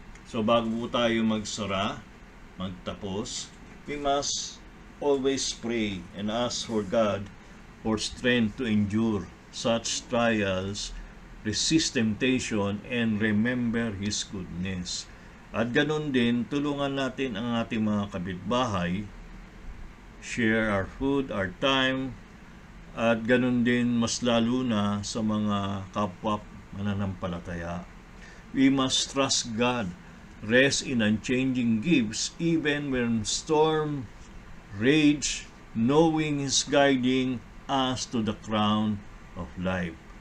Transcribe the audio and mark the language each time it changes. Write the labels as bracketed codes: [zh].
[en] So [tl] bago po tayo magtapos, [en] we must always pray and ask for God for strength to endure such trials, resist temptation, and remember His goodness. [tl] At ganun din, tulungan natin ang ating mga kapitbahay, [en] share our food, our time, [tl] at ganun din mas lalo na sa mga kapwa mananampalataya. [en] We must trust God, rest in unchanging gifts, even when storm rage, knowing His guiding us to the crown of life.